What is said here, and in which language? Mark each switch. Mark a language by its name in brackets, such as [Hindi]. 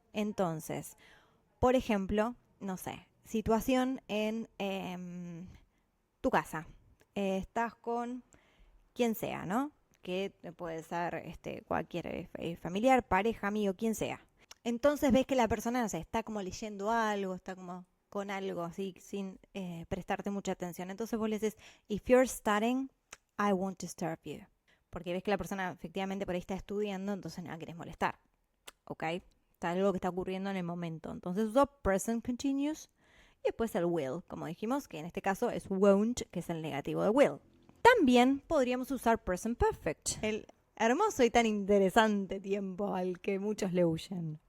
[Spanish] Entonces, por ejemplo, no sé, situación en tu casa. Estás con quien sea, ¿no? Que puede ser cualquier familiar, pareja, amigo, quien sea. Entonces ves que la persona, no sé, está como leyendo algo, está como con algo así, sin prestarte mucha atención. [English] Entonces vos le dices, if you're studying, I won't disturb you. [Spanish] Porque ves que la persona efectivamente por ahí está estudiando, entonces no la querés molestar. ¿Ok? Está algo que está ocurriendo en el momento. Entonces uso present continuous y después el will, como dijimos, que en este caso es won't, que es el negativo de will. También podríamos usar present perfect, el hermoso y tan interesante tiempo al que muchos le huyen.